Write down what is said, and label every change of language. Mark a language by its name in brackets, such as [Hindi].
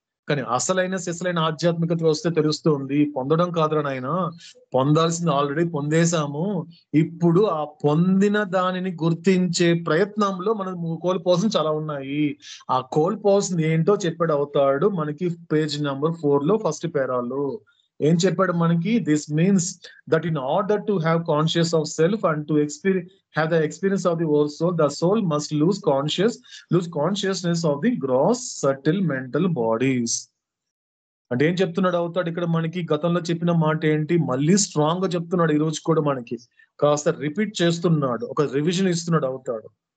[Telugu] కానీ అసలైన ఆధ్యాత్మికత వస్తే తెలుస్తుంది, పొందడం కాదురా నాయన, పొందాల్సింది ఆల్రెడీ పొందేశాము. ఇప్పుడు ఆ పొందిన దానిని గుర్తించే ప్రయత్నంలో మనం కోల్పోవాల్సింది చాలా ఉన్నాయి. ఆ కోల్పోవాల్సింది ఏంటో చెప్పాడు అవుతాడు మనకి పేజ్ నెంబర్ 4 లో ఫస్ట్ పేరాలో. ఏం చెప్పాడు మనకి, [English] This means that in order to have conscious of self and to have the experience of the whole soul, the soul must lose consciousness of the gross subtle mental bodies. [Telugu] అంటే ఏం చెప్తున్నాడు అవుతాడు ఇక్కడ మనకి, గతంలో చెప్పిన మాట ఏంటి మళ్ళీ స్ట్రాంగ్ గా చెప్తున్నాడు ఈ రోజు కూడా మనకి, కాస్త రిపీట్ చేస్తున్నాడు, ఒక రివిజన్ ఇస్తున్నాడు అవుతాడు.